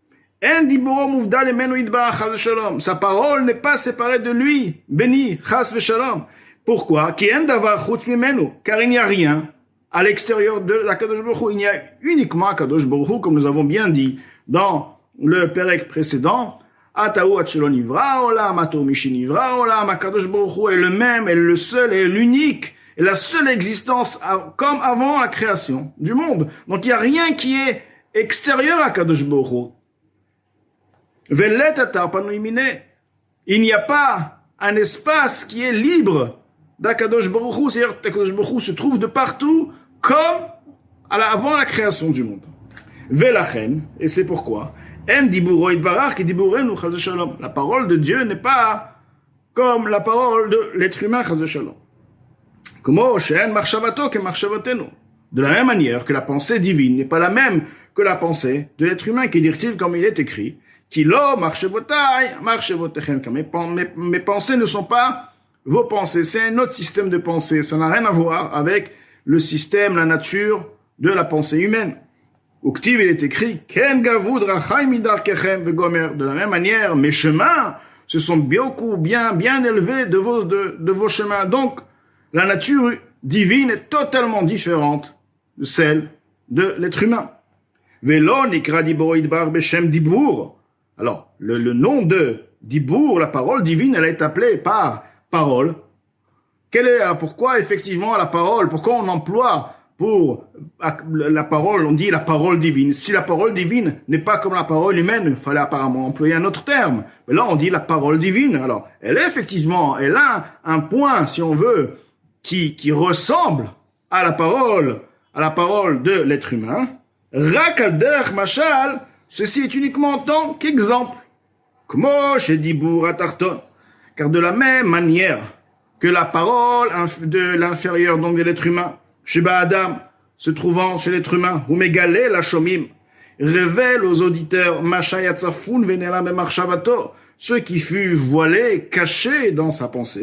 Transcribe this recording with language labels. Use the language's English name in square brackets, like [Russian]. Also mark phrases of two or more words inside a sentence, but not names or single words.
[French] Sa parole n'est pas séparée de lui, béni, [Hebrew] חס ושלום. [French] Pourquoi? Car il n'y a rien à l'extérieur de la [Hebrew] קדוש ברוך הוא. [French] Il y a uniquement [Hebrew] קדוש ברוך הוא, [French] comme nous avons bien dit dans le Perek précédent. [Hebrew] אתה הוא עד שלא נברא עולם אתה הוא משנברא עולם. קדוש ברוך הוא [French] est le même, est le seul et l'unique, et la seule existence comme avant la création du monde. Donc il n'y a rien qui est extérieur à [Hebrew] קדוש ברוך הוא. ולית אתר פנוי מיניה. [French] Il n'y a pas un espace qui est libre d' [Hebrew] הקדוש ברוך הוא, [French] c'est-à-dire que [Hebrew] הקדוש ברוך הוא [French] se trouve de partout, comme avant la création du monde. [Hebrew] Velachen, [French] et c'est pourquoi, [Hebrew] אין דיבורו יתברך כדיבורנו חס ושלום. [French] La parole de Dieu n'est pas comme la parole de l'être humain [Hebrew] חס ושלום. כמו שאין מחשבתו כמחשבתנו. [French] De la même manière que la pensée divine n'est pas la même que la pensée de l'être humain, qui dit-il comme il est écrit, [Hebrew] כי לא מחשבותי מחשבותיכם, [French] car mes pensées ne sont pas vos pensées, c'est un autre système de pensée, ça n'a rien à voir avec le système, la nature de la pensée humaine. [Hebrew] Uktiv, [French] il est écrit, [Hebrew] כן גבהו דרכי מדרכיכם וגומר. [French] De la même manière, mes chemins se sont bien élevés de vos chemins. Donc, la nature divine est totalement différente de celle de l'être humain. [Hebrew] ולא נקרא דיבור הדבר בשם דיבור. [French] Alors, le nom de dibur, la parole divine, elle est appelée par parole. Pourquoi effectivement la parole? Pourquoi on emploie pour la parole, on dit la parole divine? Si la parole divine n'est pas comme la parole humaine, il fallait apparemment employer un autre terme. Mais là, on dit la parole divine. Alors, elle a un point, si on veut, qui ressemble à la parole de l'être humain. [Hebrew] רק על דרך משל, [French] ceci est uniquement en tant qu'exemple. [Hebrew] כמו שדיבור התחתון. [French] Car de la même manière que la parole de l'inférieur, donc de l'être humain, [Hebrew] שבאדם, [French] se trouvant chez l'être humain, ou [Hebrew] מגלה לשומעים, [French] révèle aux auditeurs, [Hebrew] מה שהיה צפון ונעלם ממחשבתו, [French] ce qui fut voilé, caché dans sa pensée.